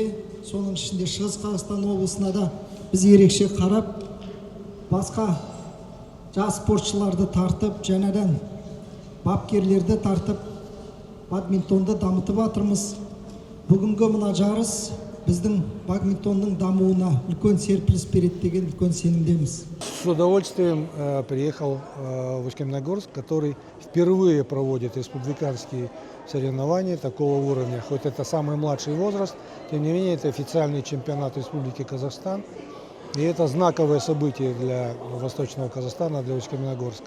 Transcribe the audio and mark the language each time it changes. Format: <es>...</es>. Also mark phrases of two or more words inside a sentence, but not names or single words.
<kk>Соның ішінде Шығыс Қазақстан облысына да біз ерекше қарап, басқа жас спортшыларды тартып, жаңадан бапкерлерді тартып, бадминтонды дамытып жатырмыз. Бүгінгі мына жарыс біздің бадминтонның дамуына үлкен серпіліс береді деген үлкен сенімдеміз.</kk> <ru>С удовольствием приехал в Усть-Каменогорск, который впервые проводит республиканские соревнования такого уровня. Хоть это самый младший возраст, тем не менее это официальный чемпионат Республики Казахстан. И это знаковое событие для Восточного Казахстана, для Усть-Каменогорска.</ru>